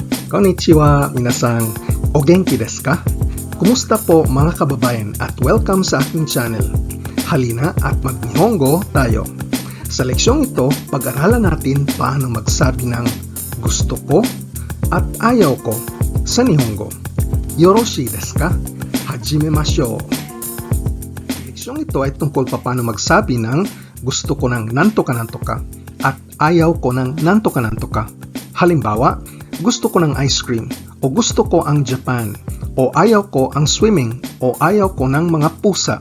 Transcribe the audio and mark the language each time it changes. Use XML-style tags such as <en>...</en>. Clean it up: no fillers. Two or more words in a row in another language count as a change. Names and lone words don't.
<ja>こんにちは、皆さん. お元気ですか?</ja> <tl>Kumusta po mga kababayan at welcome sa aking channel. Halina at mag-Nihongo tayo. Sa leksyong ito, pag-aralan natin paano magsabi ng gusto ko at ayaw ko sa Nihongo.</tl> <ja>よろしいですか？始めましょう.</ja> <tl>Leksyong ito ay tungkol paano magsabi ng gusto ko ng nantoka at ayaw ko ng nantoka. Halimbawa, gusto ko ng</tl> <en>ice cream,</en> <tl>o gusto ko ang Japan, o ayaw ko ang swimming, o ayaw ko ng mga pusa.</tl>